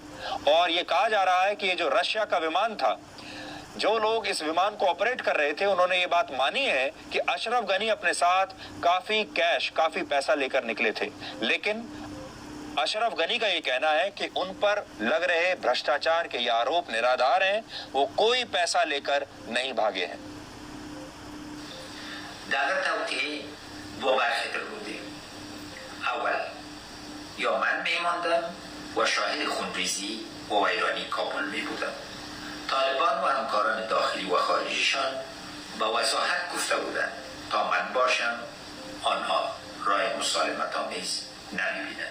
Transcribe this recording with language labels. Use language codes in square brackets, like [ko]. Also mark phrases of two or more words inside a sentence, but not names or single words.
[hi] और ये कहा जा रहा है कि ये जो रशिया का विमान था, जो लोग इस विमान को ऑपरेट कर रहे थे, उन्होंने ये बात मानी है कि अशरफ गनी अपने साथ काफी कैश, काफी पैसा लेकर निकले थे। लेकिन अशरफ गनी का ये कहना है कि उन पर लग रहे भ्रष्टाचार के ये आरोप निराधार हैं, वो कोई पैसा लेकर नहीं भागे हैं। [fa] یا من میماندم و شاهد خونریزی و ویرانی کابل میبودم. طالبان و همکاران داخلی و خارجیشان با وضاحت گفته بودند تا من باشم آنها راه مسالمت آمیز نمیبینند.